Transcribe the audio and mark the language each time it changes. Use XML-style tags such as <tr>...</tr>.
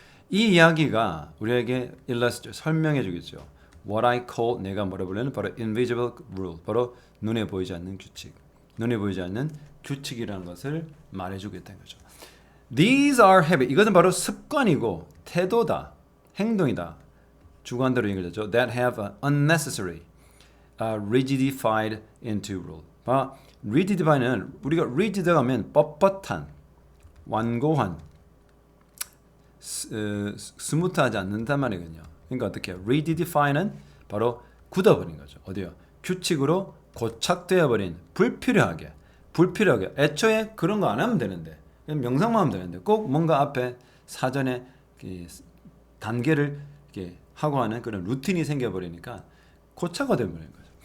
<ko>이 이야기가 우리에게 설명해 주겠죠.</ko> <en>What I call</en> <ko>내가 뭐라 부르는 바로</ko> <en>invisible rule</en> <ko>바로 눈에 보이지 않는 규칙. 눈에 보이지 않는 규칙이라는 것을 말해주겠다는 거죠.</ko> <en>These are habits.</en> <ko>이것은 바로 습관이고 태도다, 행동이다. 주관대로 읽어졌죠.</ko> <en>That have unnecessary, rigidified into rule.</en> <ko>rigidify는 우리가 rigid가 하면 뻣뻣한, 완고한, 스무트하지 않는단 말이거든요. 그러니까 어떻게 해요? rigidify는 바로 굳어버린 거죠. 어디요? 규칙으로 고착되어 버린 불필요하게 애초에 그런 거 안 하면 되는데 그냥 명상만 하면 되는데 꼭 뭔가 앞에 사전에 단계를 하고 하는 그런 루틴이 생겨버리니까 고착화 되어버리는 거죠.</ko>